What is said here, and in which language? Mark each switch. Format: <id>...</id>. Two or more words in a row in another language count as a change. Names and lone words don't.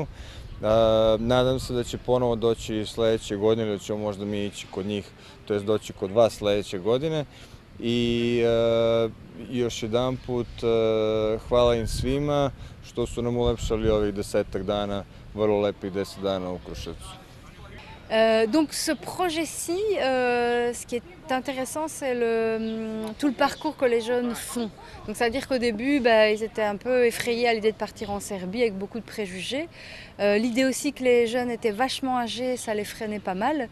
<sr>Nadam se da će ponovo doći sledeće godine ili da ćemo možda mi ići kod njih, to jest doći kod vas sledeće godine. I još jedan put hvala im svima što su nam ulepšali ovih 10 dana, vrlo lepih 10 dana u Kruševcu.</sr> <fr>Donc ce projet-ci, ce qui est intéressant, c'est tout le parcours que les jeunes font. Donc c'est-à-dire qu'au début, ils étaient un peu effrayés à l'idée de partir en Serbie avec beaucoup de préjugés. L'idée aussi que les jeunes étaient vachement âgés, ça les freinait pas mal.</fr>